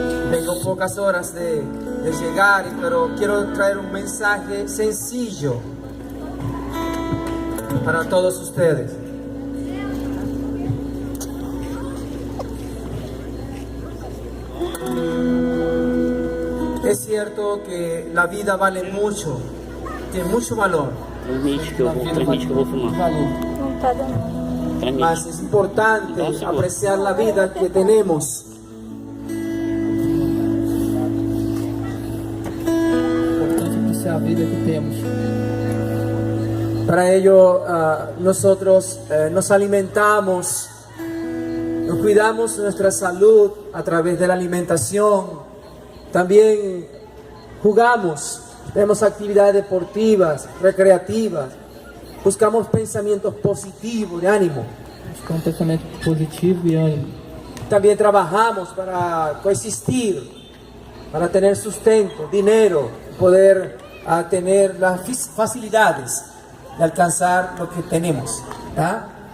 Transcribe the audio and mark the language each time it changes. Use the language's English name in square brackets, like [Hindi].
[Spanish] Tengo pocas horas de llegar, pero quiero traer un mensaje sencillo para todos ustedes. Es cierto que la vida vale mucho, tiene mucho valor. [Portuguese] Transmite que eu vou filmar. [Spanish] Mas es importante apreciar la vida que tenemos. [Portuguese] A vida que temos. [Spanish] Para ello nosotros nos alimentamos, nos cuidamos nuestra salud a través de la alimentación, también jugamos, tenemos actividades deportivas, recreativas, buscamos pensamientos positivos, de ánimo. [Portuguese] Com pensamento positivo e ânimo. [Spanish] También trabajamos para coexistir, para tener sustento, dinero, poder a tener las facilidades de alcanzar lo que tenemos, ¿tá?